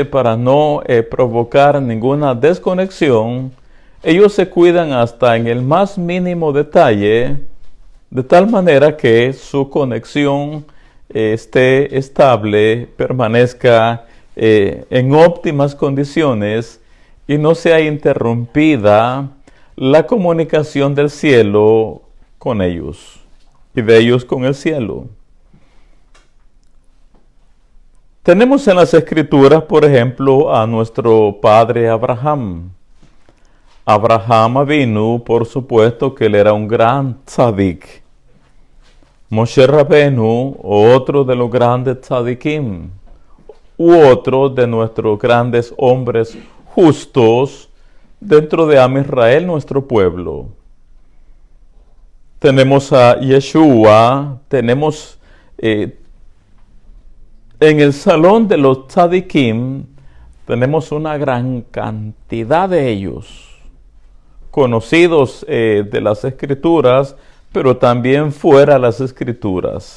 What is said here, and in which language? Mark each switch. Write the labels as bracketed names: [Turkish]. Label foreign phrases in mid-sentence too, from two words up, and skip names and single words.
[Spanish] para no provocar ninguna desconexión, ellos se cuidan hasta en el más mínimo detalle, de tal manera que su conexión esté estable, permanezca en óptimas condiciones y no sea interrumpida la comunicación del cielo con ellos y de ellos con el cielo. Tenemos en las Escrituras, por ejemplo, a nuestro padre Abraham. Abraham Avinu, por supuesto que él era un gran tzadik. Moshe Rabenu, otro de los grandes tzadikim, u otro de nuestros grandes hombres justos dentro de Am Israel, nuestro pueblo. Tenemos a Yeshua, tenemos en el salón de los tzadikim, tenemos una gran cantidad de ellos, conocidos de las Escrituras, pero también fuera de las Escrituras.